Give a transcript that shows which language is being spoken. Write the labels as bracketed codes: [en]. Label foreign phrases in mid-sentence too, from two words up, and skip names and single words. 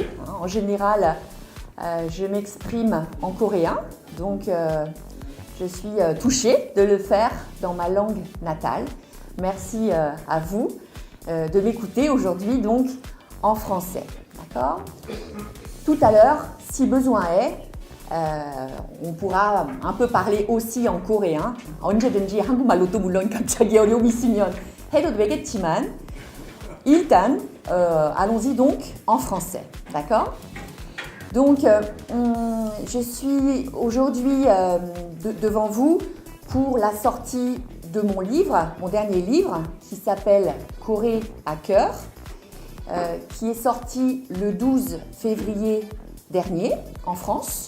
[fr] En général, je m'exprime en coréen, donc je suis touchée de le faire dans ma langue natale. Merci à vous de m'écouter aujourd'hui donc en français. D'accord ? Tout à l'heure, si besoin est, on pourra un peu parler aussi en coréen. [ko] 언제든지 한국말로도 물론 갑자기 어려움이 있으면 해도 되겠지만 일단 [fr] allons-y donc en français, d'accord ? Donc je suis aujourd'hui devant vous pour la sortie de mon livre, mon dernier livre qui s'appelle Corée à cœur, qui est sorti le 12 février dernier en France.